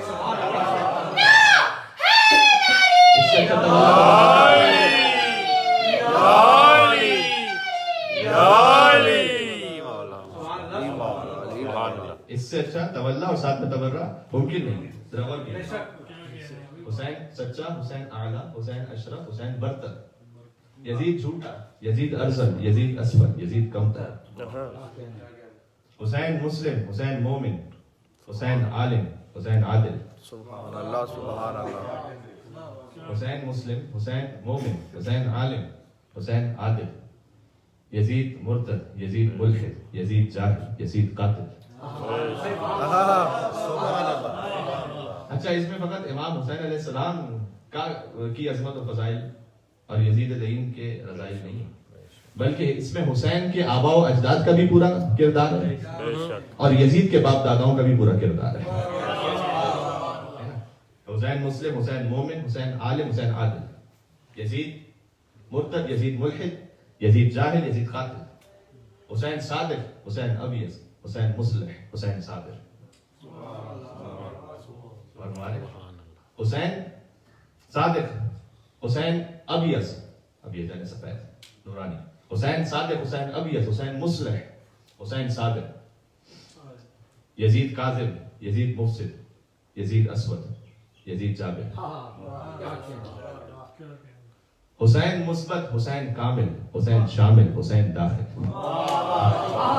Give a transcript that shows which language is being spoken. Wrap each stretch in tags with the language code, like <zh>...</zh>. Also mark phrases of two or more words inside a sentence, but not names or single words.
<ur>اس سے اچھا تولا اور ساتھ میں تبرا ممکن نہیں ہے. ذرا غور کیجیے، حسین سچا، حسین اعلیٰ، حسین اشرف، حسین برتر، یزید جھوٹا، یزید ارذل، یزید اسفل، یزید کمتر, حسین مسلم، حسین مومن، حسین عالم، حسین عادل.</ur> <ar>سبحان الله سبحان الله.</ar> <ur>حسین مسلم، حسین مومن، حسین عالم، حسین عادل, یزید مرتد، یزید ملحد، یزید جاہل، یزید قاتل. اچھا، اس میں فقط امام حسین علیہ السلام کی عظمت اور فضائل اور یزید لعین کے رذائل نہیں، بلکہ اس میں حسین کے آبا و اجداد کا بھی پورا کردار ہے اور یزید کے باپ داداؤں کا بھی پورا کردار ہے. حسین مسلم، حسین مومن، حسین عالم، حسین عادل، یزید مرتد، یزید ملحد، یزید جاہل، یزید قاتل، حسین صادق، حسین ابیض، حسین مصلح، حسین صابر. حسین صادق، حسین ابیض، ابیض یعنی سفید نورانی، حسین صادق، حسین ابیض، حسین مصلح، حسین صابر، یزید کاذب، یزید مفسد، یزید اسود، یزید جابر، حسین مثبت، حسین کامل، حسین شامل، حسین داخل.</ur>